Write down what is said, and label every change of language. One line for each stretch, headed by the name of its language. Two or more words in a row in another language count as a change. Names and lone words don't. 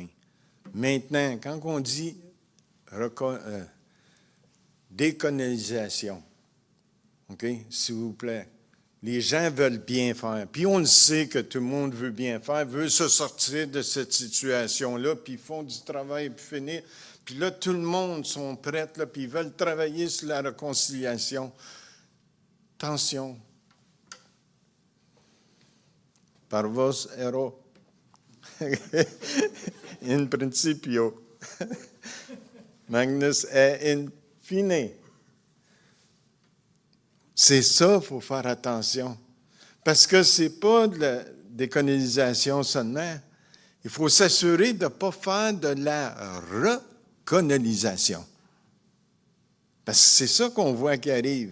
French: Maintenant, quand on dit décolonisation, OK, s'il vous plaît, les gens veulent bien faire. Puis on le sait que tout le monde veut bien faire, veut se sortir de cette situation-là, puis ils font du travail pour finir. Puis là, tout le monde sont prêts, là, puis ils veulent travailler sur la réconciliation. Attention.
Latin: Parvos ero in principio. Magnus est in fine.
French: C'est ça, il faut faire attention. Parce que ce n'est pas de la décolonisation seulement. Il faut s'assurer de ne pas faire de la recolonisation. Parce que c'est ça qu'on voit qui arrive.